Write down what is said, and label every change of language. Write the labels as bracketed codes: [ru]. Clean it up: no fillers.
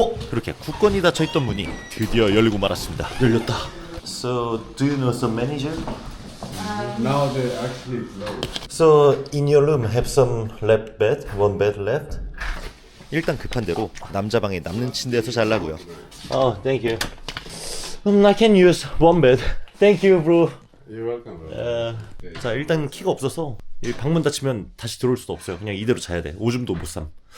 [ko] 그렇게 굳건히 닫혀있던 문이 드디어 열리고 말았습니다. 열렸다. [en] So, do you know some manager? Now they're actually closed. So, in your room have some left bed? One bed left? [ko] 일단 급한 대로 남자 방에 남는 침대에서 잘라고요. [en] Thank you. I can use one bed. Thank you, bro. You're welcome, bro. [ko] 자, 일단 키가 없어서 이 방문 닫히면 다시 들어올 수도 없어요. 그냥 이대로 자야 돼. 오줌도 못 삼.